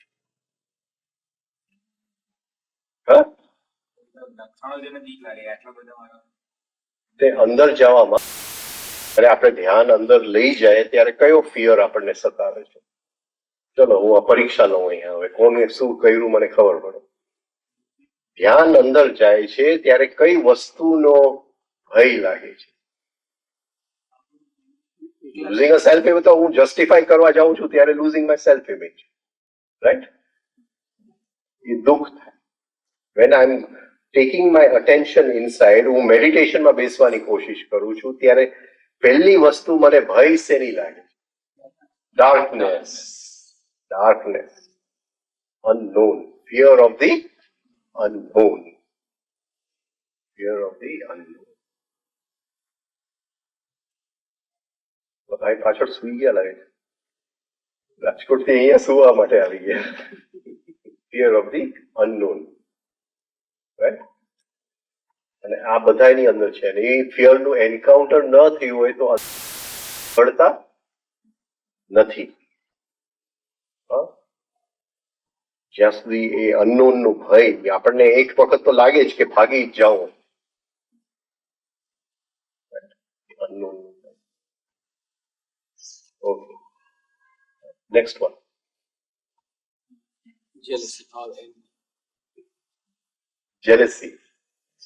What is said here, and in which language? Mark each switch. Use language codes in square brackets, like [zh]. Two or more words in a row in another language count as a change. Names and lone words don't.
[gu] હા, તે અંદર જવામાં જ્યારે આપણે ધ્યાન અંદર લઈ જાય ત્યારે કયો ફિયર આપણને સતાવે છે? ચલો હું આ પરીક્ષા લઉં અહીંયા, હવે કોને શું કર્યું મને ખબર પડે. ધ્યાન અંદર જાય છે ત્યારે કઈ વસ્તુનો ભય લાગે છે? [en] losing a self image. [gu] તો હું જસ્ટિફાઈ કરવા જાઉં છું ત્યારે [en] losing my self image. [gu] રાઈટ? એ દુઃખ થાય. [en] when I'm taking my attention inside, [gu] હું મેડિટેશનમાં બેસવાની કોશિશ કરું છું ત્યારે પહેલી વસ્તુ મને ભય શેની લાગે? ડાર્કનેસ. ડાર્કનેસ, [en] unknown, fear of the unknown. Fear of the unknown. [gu] ભાઈ પાછળ સુઈ ગયા લાગે છે. રાજકોટ થી અહીંયા સુવા માટે આવી ગયા. [en] fear of the unknown. right? [gu] અને આ બધાની અંદર છે. અને એ ફિયર નું એન્કાઉન્ટર ન થયું હોય તો પડતા નથી. જ્યાં સુધી એ અનનોન નું ભય આપણને એક વખત તો લાગે જ કે ભાગી જ જાઉં. અનનોન. [en] okay, next one. Jealousy or envy. Jealousy.